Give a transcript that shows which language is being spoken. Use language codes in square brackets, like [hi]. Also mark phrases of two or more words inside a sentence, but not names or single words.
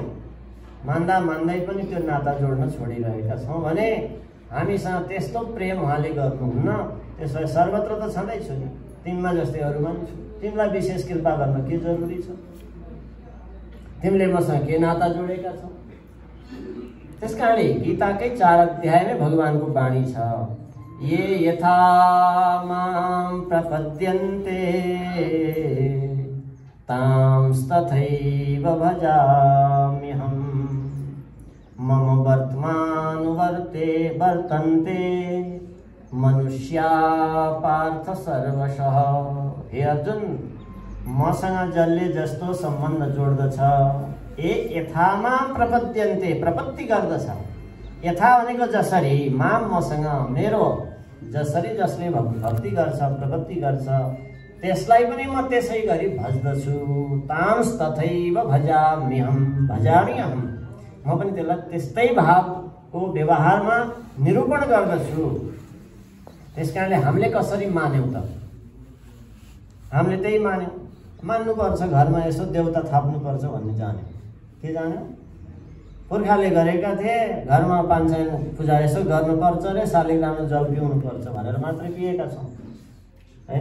[ne] मान्दा मान्दै पनि त्यो नाता जोड्न छोडिरहेका छौँ भने हामीसँग त्यस्तो प्रेम उहाँले गर्नुहुन्न। त्यसो भए सर्वत्र त छँदैछु नि, तिमीमा जस्तै अरूमा पनि छु। तिमीलाई विशेष कृपा गर्न के जरुरी छ? तिमीले मसँग के नाता जोडेका छौ? त्यस कारणले गीताकै 4 अध्यायमै भगवानको बाणी छ, [sa] ये यथा मां प्रपद्यन्ते तांस्तथैव भजाम्यहम्, मम वर्तमानुवर्ते वर्तन्ते मनुष्या पार्थ सर्वशः। [ne] हे अर्जुन, मसँग जसले जस्तो सम्बन्ध जोड्दछ, [sa] यथामा प्रपद्यन्ते, [ne] प्रपत्ति गर्दछ। यथा भनेको जसरी, माम मसँग, मेरो जसरी जसले भक्ति गर्छ, प्रपत्ति गर्छ, त्यसलाई पनि म त्यसै गरी भज्दछु। [sa] तांस तथैव भजाम्यहम्, भजाम्यहम्, [ne] म पनि त्यसलाई त्यस्तै भावको व्यवहारमा निरूपण गर्दछु। त्यसकारणले हामीले कसरी मान्यौँ त? हामीले त्यही मान्यौँ। मान्नुपर्छ, घरमा यसो देउता थाप्नुपर्छ भन्ने जान्यौँ। के जान्यौँ? पुर्खाले गरेका थिए, घरमा पाञ्चायन पूजा यसो गर्नुपर्छ रे, शालिग्राममा जल पिउनुपर्छ भनेर मात्रै पिएका छौँ, होइन?